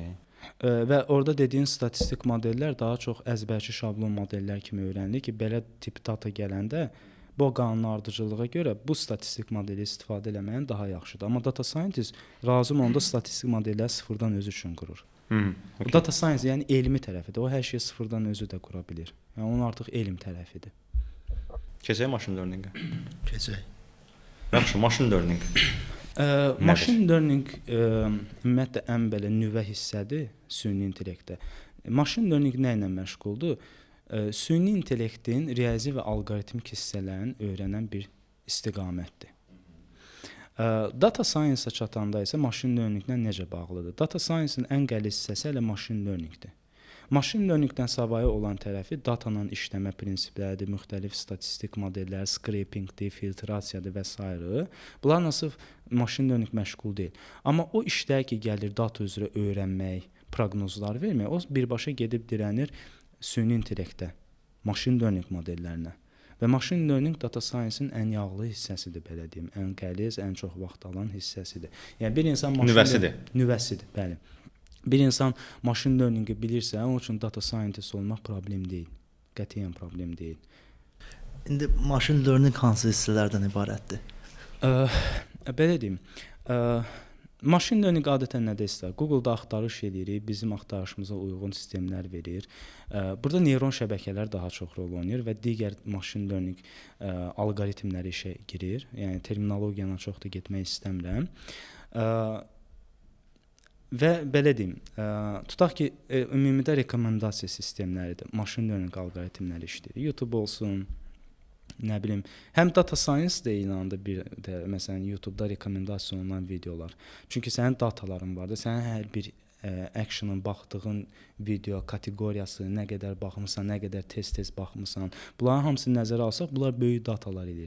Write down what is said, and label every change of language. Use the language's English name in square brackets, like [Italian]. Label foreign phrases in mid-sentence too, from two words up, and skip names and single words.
[Azerbaijani] Və orada dediyin statistik modellər daha çox əzbərçi şablon modellər kimi öyrənilir ki, belə tip data gələndə bu qanunardıcılığa görə bu statistik modeli istifadə etməyin daha yaxşıdır. Amma [English] data scientist [Azerbaijani] lazım onda statistik modelləri sıfırdan özü üçün qurur. Okay. [English] Data science [Azerbaijani] yəni elmi tərəfidir. O hər şeyi sıfırdan özü də qura bilir. Yəni onun artıq elm tərəfidir. Keçək [English] machine learning-ə. [Azerbaijani] Keçək. Yaxşı, [English] machine learning. Machine learning [Azerbaijani] ümumiyyətlə ən belə nüvə hissədir süni intellektdə. [English] Machine learning [Azerbaijani] nə ilə məşğuldur? Süni intellektin riyazi və alqoritmik hissələrini öyrənən bir istiqamətdir. [English] Data science-a [Azerbaijani] çatanda isə [English] machine learning-lə [Azerbaijani] necə bağlıdır? [English] Data science-ın [Azerbaijani] ən qəliz hissəsi elə [English] machine learning-dir. Machine learning-dən [Azerbaijani] savayı olan tərəfi datanın işləmə prinsipləridir, müxtəlif statistik modellər, scraping-dir, filtrasiyadır və s. Bunlarla sırf [English] machine learning [Azerbaijani] məşğul deyil. Amma o işlər ki, gəlir data üzrə öyrənmək, proqnozlar vermək, o birbaşa gedib dirənir süni intellektə, [English] machine learning [Azerbaijani] modellərinə. Və [English] machine learning data science-in [Azerbaijani] ən yağlı hissəsidir, belə deyim. Ən qəliz, ən çox vaxt alan hissəsidir. Yəni bir insan nüvəsidir, bəli. Bir insan [English] machine learning-i [Azerbaijani] bilirsə, onun üçün [English] data scientist [Azerbaijani] olmaq problem deyil. Qətiyyən problem deyil. İndi [English] machine learning [Azerbaijani] hansı hissələrdən ibarətdir? Belə deyim. [English] Machine learning [Azerbaijani] adətən nədə istəyir? Google-da axtarış edirik, bizim axtarışımıza uyğun sistemlər verir. Burada neyron şəbəkələr daha çox rol oynayır və digər [English] machine learning [Azerbaijani] alqoritmləri işə girir. Yəni terminologiyana çox da getmək istəmirəm. Və belə deyim, tutaq ki, ümumidə rekomendasiya sistemləridir. [English] Machine learning [Azerbaijani] alqoritmləri işləyir. YouTube olsun, nə bilim, həm data science də eyni anda bir də məsələn YouTube-da rekomendasiya olunan videolar. Çünki sənin dataların vardır. Sənin hər bir action'ın baxdığın video kateqoriyası, nə qədər baxmısan, nə qədər tez-tez baxmısan, bunların hamısını nəzərə alsaq, bunlar böyük datalar edir.